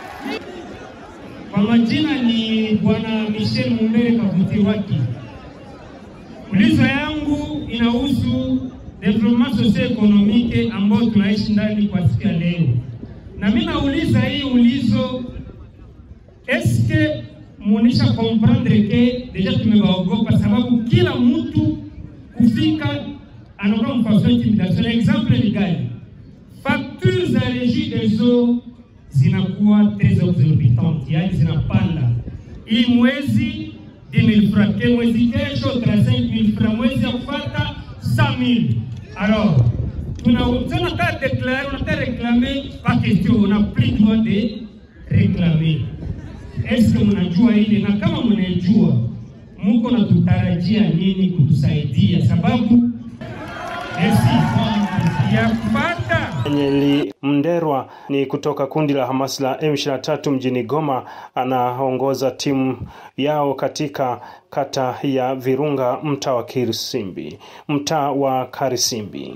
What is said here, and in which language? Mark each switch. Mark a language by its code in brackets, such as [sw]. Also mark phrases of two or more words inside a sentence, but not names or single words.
[sw] Kwa majina ni Bwana Michel Mumbere Kavutiwaki. Ulizo yangu inahusu [fr] development socio-economique [sw] ambao tunaishi ndani kwa siku ya leo. Na mimi nauliza hii ulizo, eske munisha [fr] comprendre que deja [sw] tumebaogopa, sababu kila mtu kufika anakuwa mfano intimidation. Exemple ni gani? Factures za [fr] régie des eaux [sw] zinakuwa [fr] très exorbitantes, [sw] yani zinapanda. Hii mwezi 10,000 francs, mwezi kesho 35,000 francs, mwezi ya kufuata 100,000. Alors, on a déclaré, on a réclamé, pas question, on n'a plus le droit de réclamer. [fr] Est-ce que [sw] mnajua hili? Na kama mnajua, Mungu anatutarajia nini kutusaidia? Sababu ya kupata Nyeli Mnderwa ni kutoka kundi la Hamas la M23 mjini Goma, anaongoza timu yao katika kata ya Virunga, mtaa wa Karisimbi.